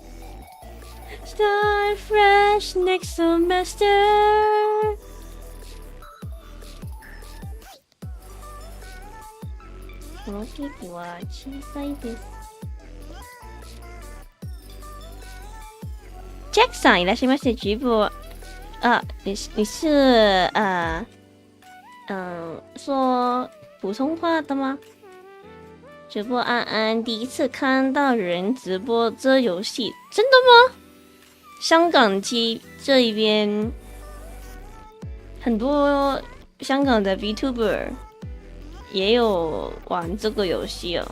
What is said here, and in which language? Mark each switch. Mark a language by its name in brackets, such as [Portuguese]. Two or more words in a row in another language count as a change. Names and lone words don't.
[English] Start fresh next semester. [Japanese] Jack さんいらっしゃいませ。 [Chinese] 直播你是说普通话的吗？直播安安第一次看到人直播这游戏，真的吗？香港这一边很多香港的 VTuber 也有玩这个游戏哦。